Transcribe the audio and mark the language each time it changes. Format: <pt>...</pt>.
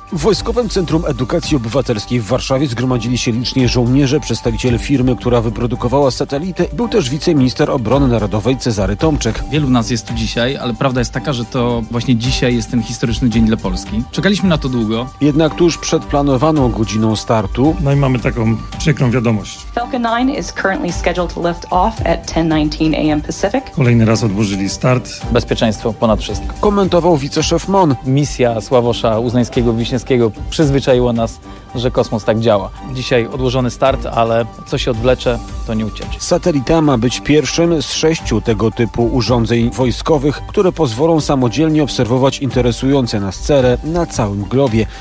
<pl>W Wojskowym Centrum Edukacji Obywatelskiej w Warszawie zgromadzili się liczni żołnierze, przedstawiciele firmy, która wyprodukowała satelity. Był też wiceminister obrony narodowej Cezary Tomczyk. Wielu nas jest tu dzisiaj, ale prawda jest taka, że to właśnie dzisiaj jest ten historyczny dzień dla Polski. Czekaliśmy na to długo. Jednak tuż przed planowaną godziną startu... No i mamy taką przykrą wiadomość.</pl> <en>Falcon 9 is currently scheduled to lift off at 10:19 a.m. Pacific.</en> <pl>Kolejny raz odłożyli start. Bezpieczeństwo ponad wszystko. Komentował wiceszef MON. Misja Sławosza Uznańskiego-Wiśniewskiego przyzwyczaiło nas, że kosmos tak działa. Dzisiaj odłożony start, ale co się odwlecze, to nie ucieczy. Satelita ma być pierwszym z 6 tego typu urządzeń wojskowych, które pozwolą samodzielnie obserwować interesujące nas cele na całym globie.</pl>